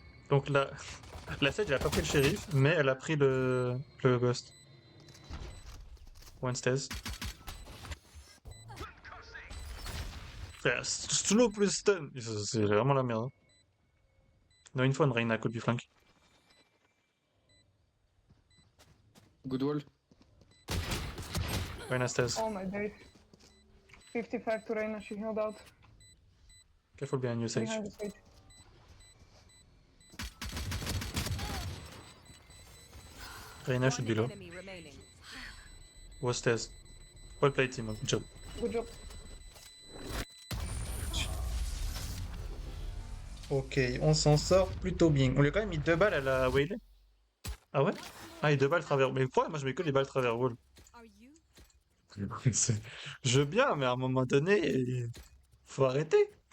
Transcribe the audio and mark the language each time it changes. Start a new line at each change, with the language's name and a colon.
French: Donc là, la Sage elle a pas pris le shérif, mais elle a pris le ghost.
English: One stairs.
French: Frère, slow plus stun, c'est vraiment la merde. Hein.
English: No info on Reina could be flank. Good wall. Reina stairs. Oh my days. 55 to Reina, she held out Careful behind you, Sage. behind the stage. Reina should be One low. enemy remaining. Was stairs. Well played team, good job. Good job.
French: Ok, on s'en sort plutôt bien. On lui a quand même mis 2 balles à la Waylay. Ah ouais? Ah, et 2 balles travers. Mais pourquoi moi je mets que des balles travers wall?
English: Are you?
French: Je veux bien, mais à un moment donné, faut arrêter.